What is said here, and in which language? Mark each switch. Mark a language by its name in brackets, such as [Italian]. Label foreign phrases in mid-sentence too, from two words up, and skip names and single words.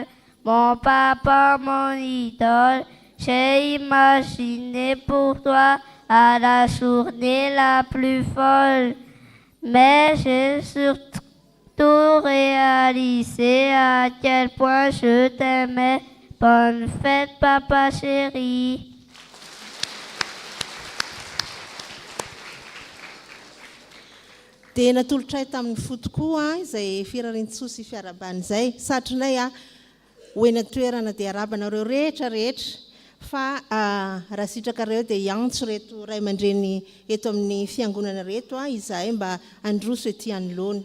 [French] Mon papa, mon idole, j'ai imaginé pour toi à la journée la plus folle. Mais j'ai surtout réalisé à quel point je t'aimais. Bonne fête, papa chéri. [Malagasy] Dia natolotra tamin'ny fo tokoa izay firarian-tsoa sy fiarabany izay. Satrinay hoena toerana dia arabanareo rehetra rehetra fa raha sitrakareo dia hiantso reto ray aman-dreny eto amin'ny fiangonana reto izahay mba androso ety anoloana.